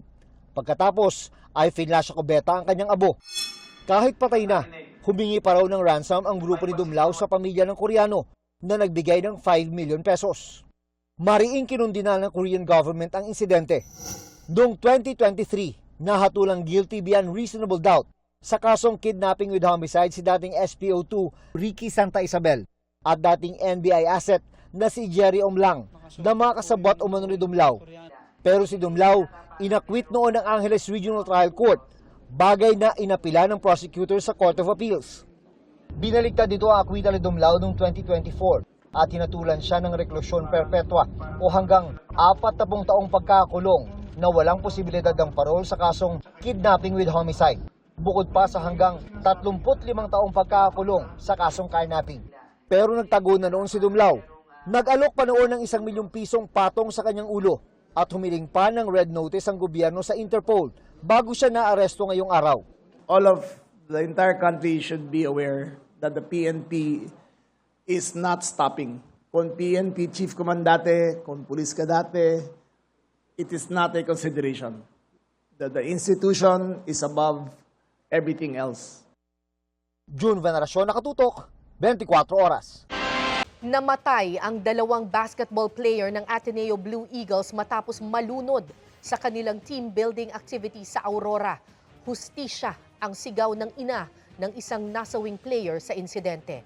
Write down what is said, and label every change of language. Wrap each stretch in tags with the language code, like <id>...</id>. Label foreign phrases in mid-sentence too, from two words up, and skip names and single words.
<tl>Pagkatapos ay finlash sa kubeta ang kanyang abo. Kahit patay na, humingi pa raw ng ransom ang grupo ni Dumlao sa pamilya ng Koreano na nagbigay ng 5</tl> <en>million pesos.</en> <tl>Mariing kinundina ng</tl> <en>Korean government</en> <tl>ang insidente. Noong 2023, nahatulang</tl> <en>guilty beyond reasonable doubt</en> <tl>sa kasong</tl> <en>kidnapping with homicide</en> <tl>si dating SPO2 Ricky Santa Isabel at dating NBI asset na si Jerry Omlang na makasabwat umano ni Dumlao. Pero si Dumlao, inakwit noon ng Angeles Regional Trial Court, bagay na inapila ng prosecutor sa Court of Appeals. Binaligtad dito ang akwita ni Dumlao noong 2024 at tinatulan siya ng reklusyon perpetua o hanggang 40 taong pagkakulong na walang posibilidad ng parol sa kasong</tl> <en>kidnapping with homicide.</en> <tl>Bukod pa sa hanggang 35 taong pagkakulong sa kasong kidnapping. Pero nagtago na noon si Dumlao. Nag-alok pa noon ng 1 milyong pisong patong sa kanyang ulo at humiling pa ng</tl> <en>red notice</en> <tl>ang gobyerno sa Interpol bago siya naaresto ngayong araw.</tl> <en>All of the entire country should be aware that the PNP is not stopping.</en> <tl>Kung PNP chief ka man dati, kung pulis ka dati,</tl> <en>it is not a consideration. The institution is above everything else.</en> <tl>June Veneracion, Nakatutok, 24 Oras. Namatay ang 2</tl> <en>basketball player</en> <tl>ng Ateneo Blue Eagles matapos malunod sa kanilang</tl> <en>team building activity</en> <tl>sa Aurora. Hustisya ang sigaw ng ina ng isang nasawing player sa insidente.</tl>